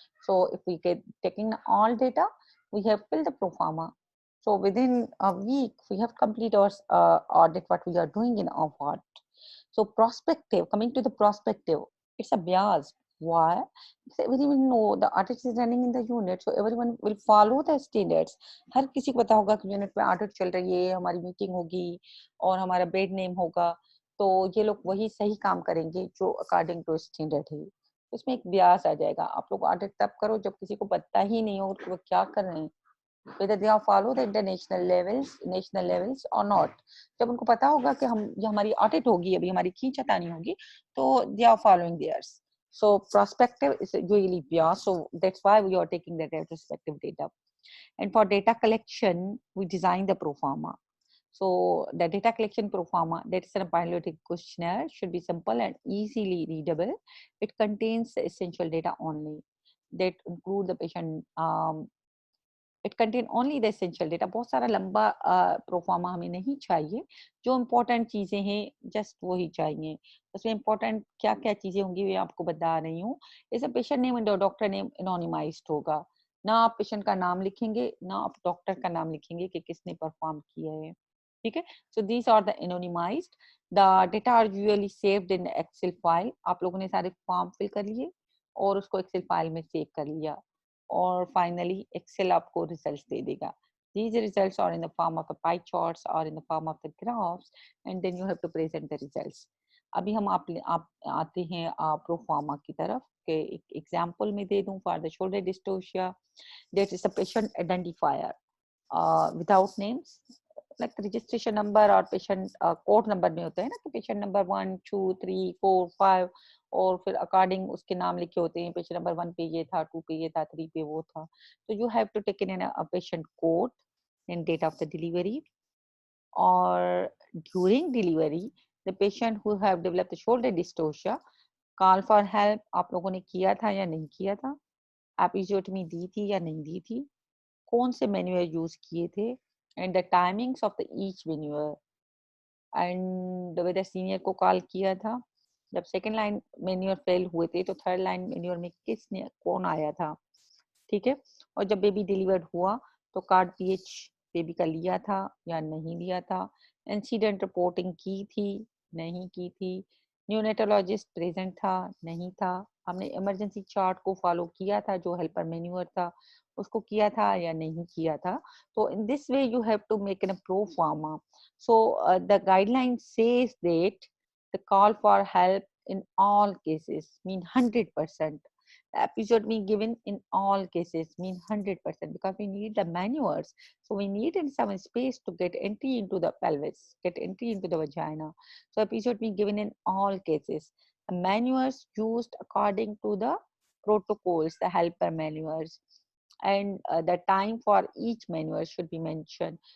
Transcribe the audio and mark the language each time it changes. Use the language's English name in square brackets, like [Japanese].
[English] So if we get taking all data, we have filled the pro forma. So within a week, we have complete our audit, what we are doing in our audit. So prospective, coming to the prospective, it's a bias. Why? Because everyone know the audit is running in the unit, so everyone will follow the standards. [Hindi] हर किसी को पता होगा कि unit में audit चल रही है, हमारी मीटिंग होगी और हमारा बेड नेम होगा, तो ये लोग वही सही काम करेंगे जो अकॉर्डिंग टू स्टैंडर्ड है. इसमें एक बियास आ जाएगा. आप लोग ऑडिट तब करो जब किसी को पता ही नहीं हो कि वो क्या कर रहे हैं, [English] whether they are follow the international levels, national levels or not. [Hindi] जब उनको पता होगा कि हम ये हमारी ऑडिट होगी, अभी हमारी खींचतानी होगी, तो [English] they are following theirs. So prospective is really biased. So that's why we are taking the retrospective data. And for data collection, we design the pro forma. So the data collection pro forma, that is a biologic questionnaire, should be simple and easily readable. It contains the essential data only. That include the patient. It contain only the essential data. [Hindi] बहुत सारा लंबा proforma हमें नहीं चाहिए. जो important चीजें हैं just वो ही चाहिए. उसमें इम्पोर्टेंट क्या क्या चीजें होंगी मैं आपको बता रही हूँ. जैसे [English] patient name and doctor name anonymised [Hindi] होगा. ना आप पेशेंट का नाम लिखेंगे ना आप डॉक्टर का नाम लिखेंगे कि किसने परफॉर्म किया है. ठीक है. [English] So these are the anonymised. The data are usually saved in Excel file. [Hindi] आप लोगों ने सारे फॉर्म फिल कर लिए और उसको एक्सेल फाइल में सेव कर लिया. और फाइनली एक्सेल आपको रिजल्ट्स दे देगा. [English] These results are in the form of the pie charts or in the form of the graphs, and then you have to present the results. [Hindi] अभी हम आप आते हैं प्रो फार्मा की तरफ के एक एग्जांपल में दे दूं. [English] for the shoulder dystocia, that is a patient identifier without names, like registration number [Hindi] और patient कोड नंबर में होता है ना, तो पेशेंट नंबर 1 2 3 4 5 और फिर अकॉर्डिंग उसके नाम लिखे होते हैं. पेशेंट नंबर 1 पे ये था, 2 पे ये था, 3 पे वो था. [English] तो you have to take in a patient code and date of the delivery, or during delivery the patient who have developed the shoulder dystocia call for help. [Hindi] आप लोगों ने किया था या नहीं किया था, एपिजियोटमी दी थी या नहीं दी थी, कौन से मैन्यूअर यूज किए थे, [English] and the timings of the each manoeuvre, and whether senior [Hindi] को कॉल किया था. जब सेकेंड लाइन मैन्यूअर फेल हुए थे तो थर्ड लाइन मैन्यूअर में किसने कौन आया था. ठीक है. और जब बेबी डिलीवर्ड हुआ तो कार्ड पीएच बेबी का लिया था या नहीं लिया था, इंसिडेंट रिपोर्टिंग की थी नहीं की थी, न्यूनेटोलॉजिस्ट प्रेजेंट था नहीं था, हमने इमरजेंसी चार्ट को फॉलो किया था जो हेल्पर मैन्यूअर था उसको किया था या नहीं किया था. [English] तो in this way you have to make an pro forma. So the guideline says that The call for help in all cases mean 100%. The episode being given in all cases mean 100% because we need the maneuvers. So we need in some space to get entry into the pelvis, get entry into the vagina. So episode being given in all cases. The maneuvers used according to the protocols, the helper maneuvers, and the time for each maneuver should be mentioned.